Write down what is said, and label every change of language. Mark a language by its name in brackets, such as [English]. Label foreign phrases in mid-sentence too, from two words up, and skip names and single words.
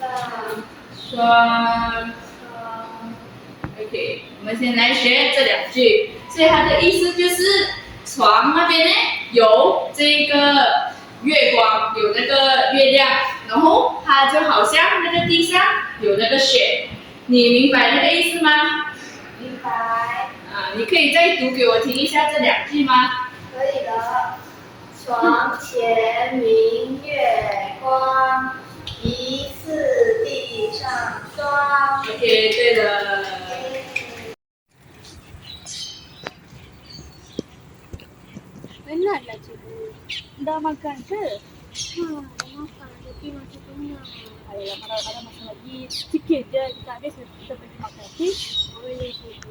[Chinese] 双 ，OK， 我们先来学这两句，所以它的意思就是床那边呢有这个月光，有那个月亮，然后它就好像那个地上有那个雪，你明白那个意思吗？明白。啊，你可以再读给我听一下这两句吗？可以的。床前明月光，疑似地上霜。 OK， 对了。 [Malay] Penatlah cikgu. Dah makan ke? Dah makan tapi masih kenyang. Ayolah, ada masa lagi sikit je kita habis kita pergi makan. Okay? Boleh cikgu.